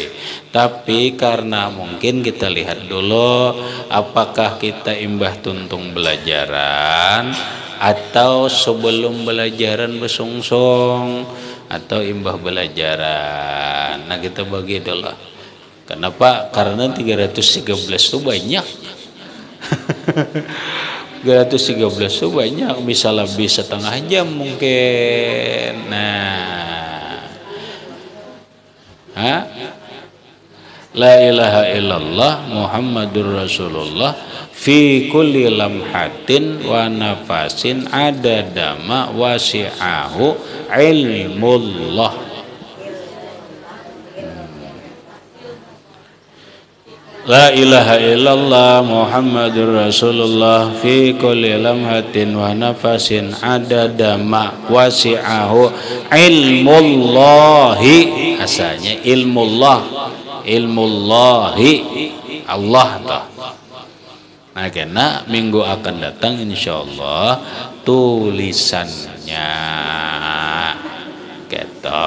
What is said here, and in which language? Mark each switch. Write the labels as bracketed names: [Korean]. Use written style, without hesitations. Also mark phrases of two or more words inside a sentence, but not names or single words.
[Banjar] Tapi karena mungkin kita lihat dulu apakah kita imbah tuntung belajaran atau sebelum belajaran bersungsung atau imbah belajaran. Nah kita bagi dulu. Kenapa? Karena 313 itu banyak. 313 itu banyak, bisa lebih setengah jam mungkin. Nah, [Arabic] لا إله إلا الله محمد رسول الله في كل لمحة ونفس عدد ما وسعه علم الله. لا إله إلا الله محمد رسول الله في كل لمحة ونفس عدد ما وسعه علم الله. [Banjar] Asalnya ilmullahi Allah tah. Nah kena minggu akan datang insyaallah tulisannya gitu.